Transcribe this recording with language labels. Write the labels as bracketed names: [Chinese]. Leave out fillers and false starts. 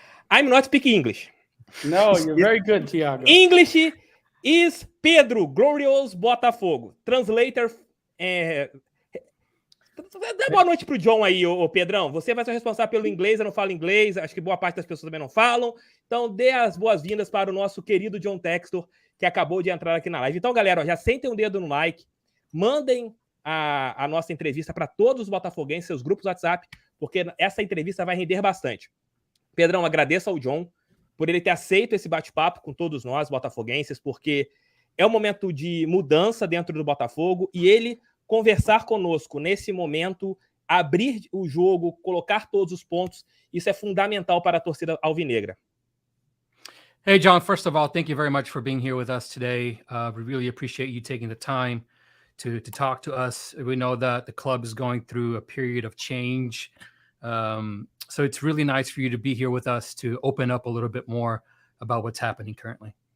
[English] I'm not speaking English. No, you're very good, Thiago. English is Pedro Glorious Botafogo. Translator. [Portuguese] Dá boa noite pro John aí, ô Pedrão. Você vai ser responsável pelo inglês, eu não falo inglês, acho que boa parte das pessoas também não falam. Então, dê as boas-vindas para o nosso querido John Textor, que acabou de entrar aqui na live. Então, galera, ó, já sentem um dedo no like, mandem a nossa entrevista para todos os botafoguenses, seus grupos do WhatsApp, porque essa entrevista vai render bastante. Pedrão, agradeço ao John por ele ter aceito esse bate-papo com todos nós, botafoguenses, porque é um momento de mudança dentro do Botafogo e ele conversar conosco nesse momento, abrir o jogo, colocar todos os pontos, isso é fundamental para a torcida alvinegra. [English] Hey, John, first of all, thank you very much for being here with us today. We really appreciate you taking the time to talk to us. We know that the club is going through a period of change. So it's really nice for you to be here with us to open up a little bit more about what's happening currently.